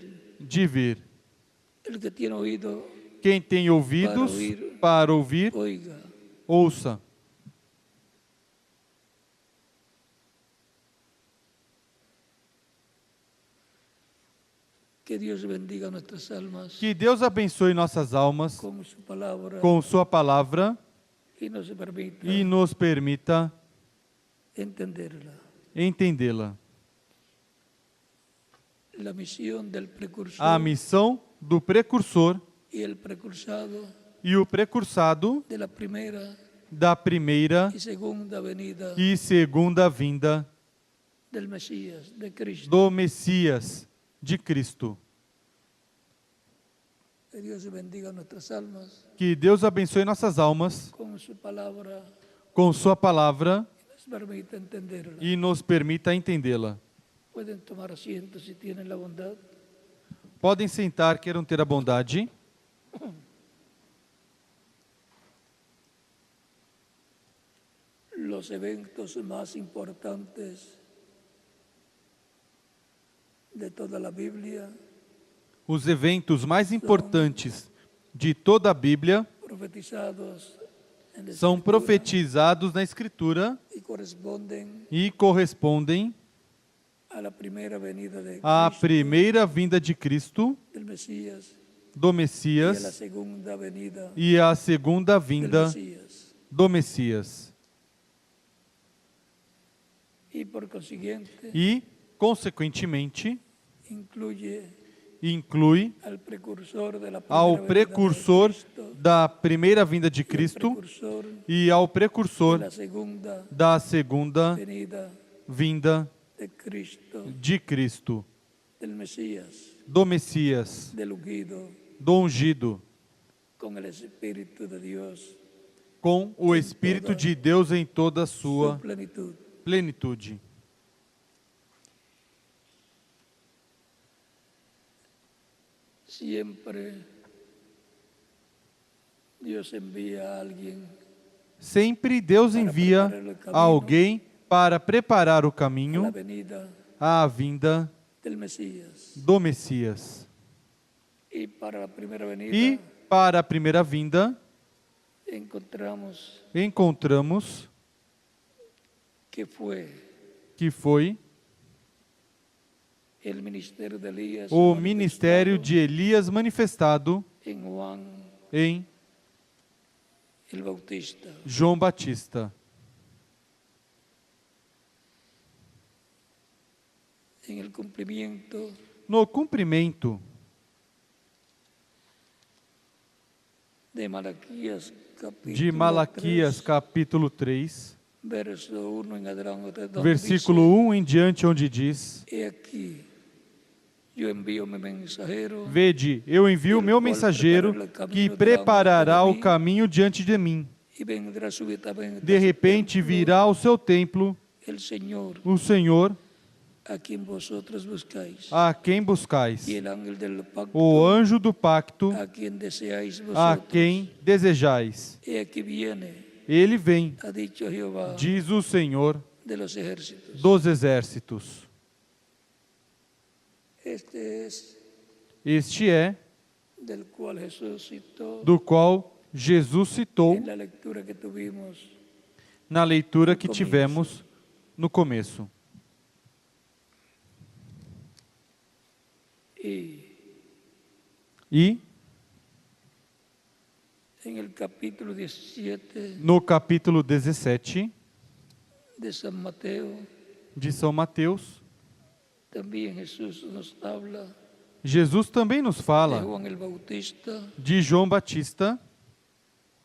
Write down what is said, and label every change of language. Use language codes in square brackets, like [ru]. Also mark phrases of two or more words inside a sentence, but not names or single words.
[pt] de vir. [es] El que tiene oído, [pt] Quem tem ouvidos para ouvir, [es] oiga. [pt] ouça. [es] Que Dios bendiga nuestras almas [pt] Que Deus abençoe nossas almas [es] con su palabra [pt] com sua palavra [es] y nos permita [pt] e nos permita [es] entenderla. [pt] entendê-la. [es] La misión del precursor [pt] A missão do precursor [es] y el precursado [pt] e o precursado [es] de la primera [pt] da primeira [es] y segunda venida [pt] e segunda vinda [es] del Mesías, de Cristo. [pt] do Messias, de Cristo. [es] Que Dios bendiga nuestras almas [pt] Que Deus abençoe nossas almas [es] con su palabra [pt] com sua palavra [es] y nos permita entenderla. [pt] e nos permita entendê-la. [es] Pueden tomar asiento si tienen la bondad. [pt] Podem sentar, queiram ter a bondade. [es] Los eventos más importantes de toda la Biblia [pt] Os eventos mais importantes de toda a Bíblia [es] profetizados en la [pt] são [es] Escritura [pt] profetizados na Escritura [es] y corresponden [pt] e correspondem [es] a la primera venida de [pt] à [es] Cristo, [pt] primeira vinda de Cristo, [es] del Mesías, [pt] do [es] y a la [pt] Messias, [es] segunda venida [pt] e à segunda [es] del [pt] vinda [es] Mesías. [pt] do Messias. [es] Y por consiguiente [pt] E, consequentemente, [es] incluye [pt] inclui [es] al precursor de la [pt] ao [es] primera venida de [pt] precursor [es] Cristo, [pt] da primeira vinda de [es] y al [pt] Cristo [es] precursor [pt] e ao [es] de [pt] precursor [es] la segunda [pt] da segunda [es] venida [pt] vinda [es] de Cristo, [pt] de Cristo, [es] del Mesías, [pt] do Messias, [es] del ungido, [pt] do ungido, [es] con el Espíritu de Dios, [pt] com o Espírito de Deus em toda a [es] su [pt] sua [es] plenitud. [pt] plenitude. [es] Siempre Dios envía a alguien [pt] Sempre Deus envia alguém para preparar o [es] a la [pt] caminho [es] venida [pt] à vinda [es] del Mesías. [pt] do Messias. [es] Y para la primera venida [pt] E para a primeira vinda, [es] encontramos [pt] encontramos [es] que fue [pt] que foi [es] el ministerio de Elías [pt] o ministério de Elias manifestado [es] en Juan [pt] em [es] el Bautista. [pt] João Batista. [es] En el cumplimiento [pt] No cumprimento [es] de Malaquías capítulo [pt] de Malaquias [es] 3, [pt] capítulo 3, [es] verso 1 en adelante, donde [pt] versículo 1 em diante, onde diz: [es] dice, he aquí, yo envío mi mensajero, [pt] Vede, eu envio o meu mensageiro que preparará o caminho diante de mim. [es] y vendrá súbitamente [pt] De [es] a su [pt] repente [es] templo [pt] virá ao seu templo [es] el Señor, [pt] o Senhor, [es] a quien vosotros buscáis, [pt] a quem buscais, [es] y el ángel del pacto, [pt] o anjo do pacto, [es] a quien deseáis [pt] a [es] vosotros. [pt] quem desejais. [es] He aquí viene, [pt] Ele vem, [es] ha dicho Jehová [pt] diz o Senhor [es] de los ejércitos. [pt] dos exércitos. [es] Este es [pt] Este é [es] del cual Jesús citó [pt] do qual Jesus citou [es] en la lectura que tuvimos. [pt] na leitura que tivemos no começo. E [es] En el capítulo 17 [pt] no capítulo 17 [es] de San Mateo, [pt] de São Mateus, [es] también Jesús nos habla [pt] Jesus também nos [es] de [pt] fala [es] Juan el Bautista [pt] de João Batista